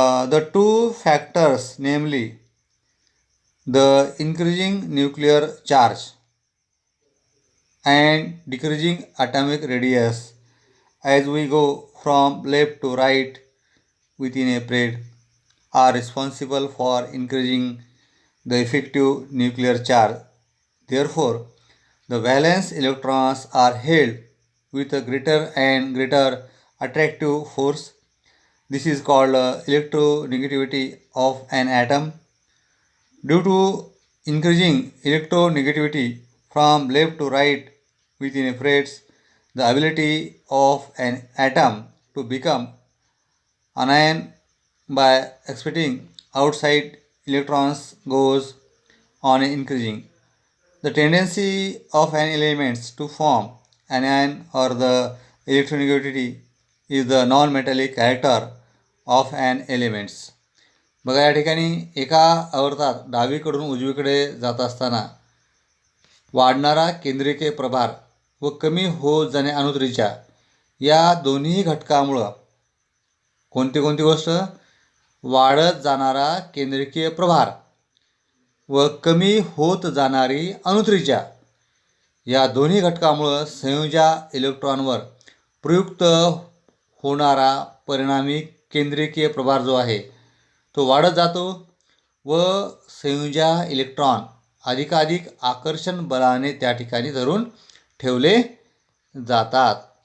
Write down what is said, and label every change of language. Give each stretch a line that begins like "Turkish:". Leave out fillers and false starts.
English: The two factors namely the increasing nuclear charge and decreasing atomic radius as we go from left to right within a period are responsible for increasing the effective nuclear charge. Therefore, the valence electrons are held with a greater and greater attractive force. This is called electronegativity of an atom. Due to increasing electronegativity from left to right within a period, the ability of an atom to become anion by expelling outside electrons goes on increasing. The tendency of an element to form anion or the electronegativity is the non-metallic character of an element.
Marathi: बघा या ठिकाणी एका आवर्तात डावीकडून उजवीकडे जात असताना वाढणारा केंद्रीय प्रभार व कमी होत जाणे अनुत्रिज्या या दोन्ही घटकामुळं कोणती गोष्ट, वाढत जाणारा केंद्रीय प्रभार व कमी होत जाणारी अनुत्रिज्या या दोन्ही घटकामुळं संयोजा इलेक्ट्रॉनवर प्रयुक्त होणारा परिणामी केंद्रीय प्रभार जो आहे तो वाढत जातो व संयोजा इलेक्ट्रॉन अधिकाधिक आकर्षण बलाने त्या ठिकाणी धरून ठेवले जातात.